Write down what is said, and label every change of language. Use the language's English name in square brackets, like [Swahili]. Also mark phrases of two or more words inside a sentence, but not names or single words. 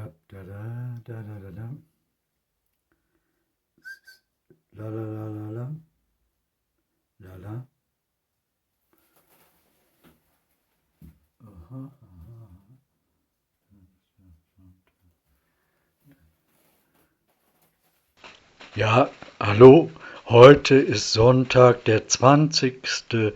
[German] Da da da da da da. La la la la la. La la. Aha, aha. Ja, hallo. Heute ist Sonntag, der 20.